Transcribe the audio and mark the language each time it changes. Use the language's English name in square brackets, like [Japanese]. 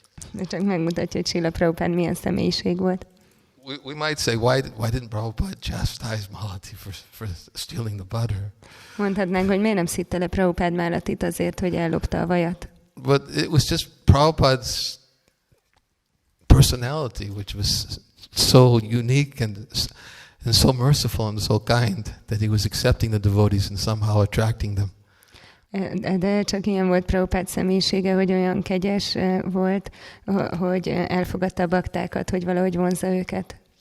[Hungarian] De csak megmutatja, hogy Srila Prabhupada milyen személyiség volt. [English] We might say, why didn't Prabhupada chastise Malati for stealing the butter? [Hungarian] Mondhatnánk, hogy miért nem szitte le Prabhupada Malatit azért, hogy ellopta a vajat. [English] But it was just Prabhupada's personality, which was so unique and so merciful and so kind that he was accepting the devotees and somehow attracting them. [Hungarian] De csak ilyen volt Prabhupád személyisége, hogy olyan kegyes volt, hogy elfogadta a baktákat, hogy valahogy vonzza őket.